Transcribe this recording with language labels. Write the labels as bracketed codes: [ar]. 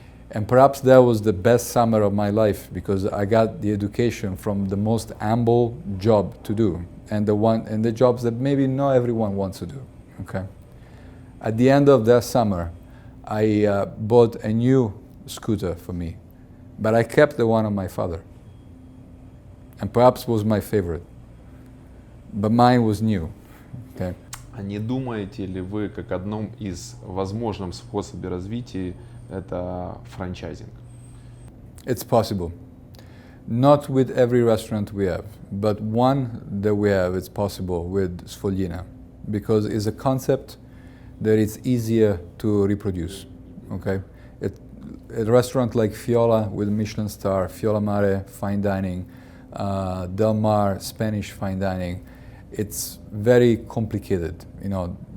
[en] And perhaps that was the best summer of my life because I got the education from the most humble job to do and the jobs that maybe not everyone wants to do, okay? At the end of that summer, I bought a new scooter for me, but I kept the one of my father. And perhaps was my favorite, but mine was new. Okay. [ru] А не думаете ли вы, как одном из возможных способов развития, это франчайзинг? [en] It's possible. Not with every restaurant we have, but one that we have, it's possible with Sfoglina, because it's a concept that it's easier to reproduce, okay? A restaurant like Fiola with a Michelin star, Fiola Mare, fine dining, Del Mar, Spanish fine dining, it's very complicated, you know.